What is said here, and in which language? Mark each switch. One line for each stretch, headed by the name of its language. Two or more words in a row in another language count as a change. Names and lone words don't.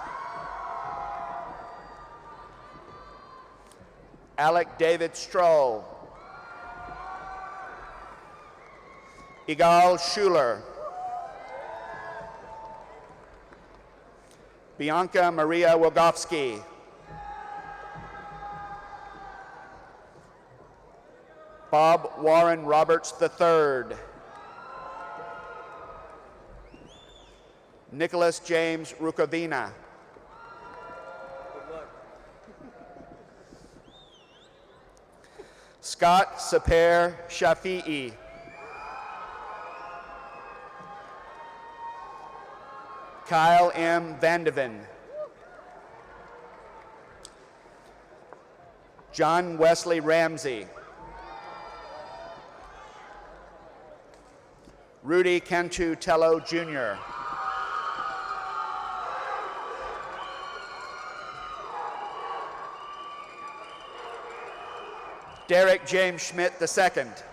English: Alec David Stroll. Igal Schuler. Bianca Maria Wogovsky. Bob Warren Roberts III. Nicholas James Rukavina. Scott Saper Shafi'i. Kyle M. Vandeven. John Wesley Ramsey. Rudy Cantu Tello Jr. Derek James Schmidt II.